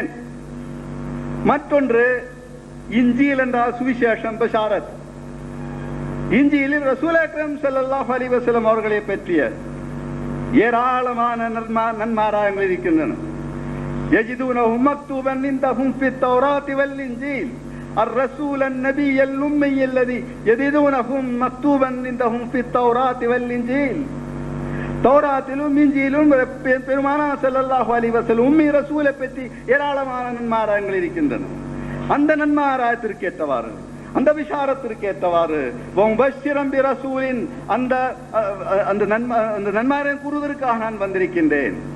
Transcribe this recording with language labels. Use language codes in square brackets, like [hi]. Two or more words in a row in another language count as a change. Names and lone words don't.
[ta] மற்றொன்று இன்ஜீல் என்றால் சுவிசேஷம், பஷாரத். இன்ஜீலில் [ar] رسول أكرم صلى الله عليه وسلم [ta] அவர்களை பற்றிய ஏராளமான நன்மாராயங்கள் இருக்கின்றன. [ar] يجدونه مكتوبا عندهم في التوراة والإنجيل الرسول النبي الأمي الذي يجدونه مكتوبا عندهم في التوراة والإنجيل. [ta] தௌராத்திலும் இன்ஜீலும் பெருமானார் [ar] صلى الله عليه وسلم [ta] உம்மி ரசூலை பற்றி ஏராளமான நன்மாராயங்கள் இருக்கின்றன. அந்த நன்மாராயத்திற்கு ஏற்றவாறு, அந்த விசாரத்திற்கு ஏற்றவாறு [ar] ومبشرا برسول, [ta] அந்த நன்மாராயம் கூறுவதற்காக நான் வந்திருக்கின்றேன்.